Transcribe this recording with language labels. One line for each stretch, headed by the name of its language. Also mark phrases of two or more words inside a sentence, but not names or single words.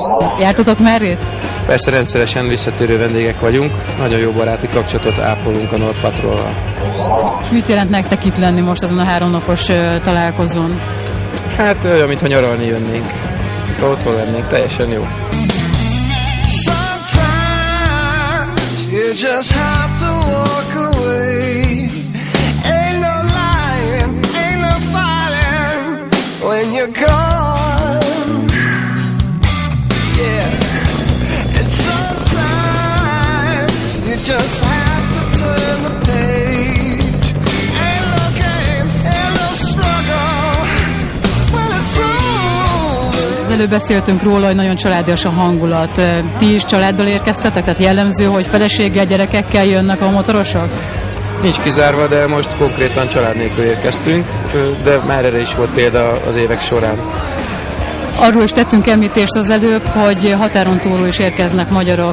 Hungarian: Jártatok már itt? Persze rendszeresen visszatérő vendégek vagyunk, nagyon jó baráti kapcsolatot ápolunk a North Patrollal. És mit jelent nektek itt lenni most azon a 3 napos találkozón? Hát olyan, mintha nyaralni jönnénk. Otthon lennénk, teljesen jó.
English: When you're gone, yeah, and sometimes you just have to turn the page and look at no struggle when it's over.
Hungarian: Az előbb beszéltünk róla, hogy nagyon családias a hangulat. Ti is családdal érkeztetek? Tehát jellemző, hogy feleséggel, gyerekekkel jönnek a motorosok? Nincs kizárva, de most konkrétan család nélkül érkeztünk, de már erre is volt példa az évek során. Arról is tettünk említést az előbb, hogy határon túlról is érkeznek magyarok.